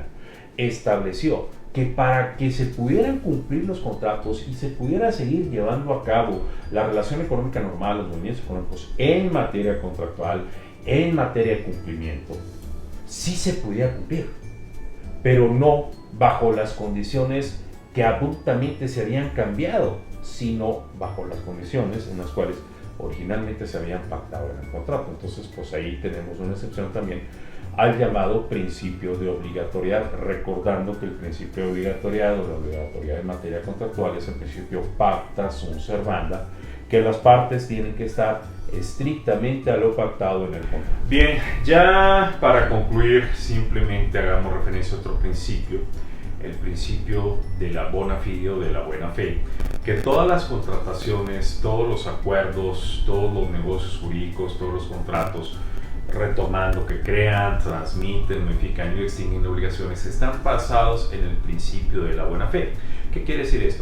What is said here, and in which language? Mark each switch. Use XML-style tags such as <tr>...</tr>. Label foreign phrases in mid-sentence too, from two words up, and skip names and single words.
<es>estableció que para que se pudieran cumplir los contratos y se pudiera seguir llevando a cabo la relación económica normal, los movimientos económicos en materia contractual, en materia de cumplimiento, sí se podía cumplir, pero no bajo las condiciones que abruptamente se habían cambiado, sino bajo las condiciones en las cuales originalmente se habían pactado en el contrato. Entonces, pues ahí tenemos una excepción también al llamado principio de obligatoriedad, recordando que el principio de obligatoriedad o la obligatoriedad en materia contractual es el principio</es> <la>pacta sunt servanda,</la> <es>que las partes tienen que estar estrictamente a lo pactado en el contrato. Bien, ya para concluir, simplemente hagamos referencia a otro principio, el principio de la</es> <la>bona fide</la> <es>o de la buena fe, que todas las contrataciones, todos los acuerdos, todos los negocios jurídicos, todos los contratos, retomando, que crean, transmiten, modifican y extinguen obligaciones, están basados en el principio de la buena fe. ¿Qué quiere decir esto?</es>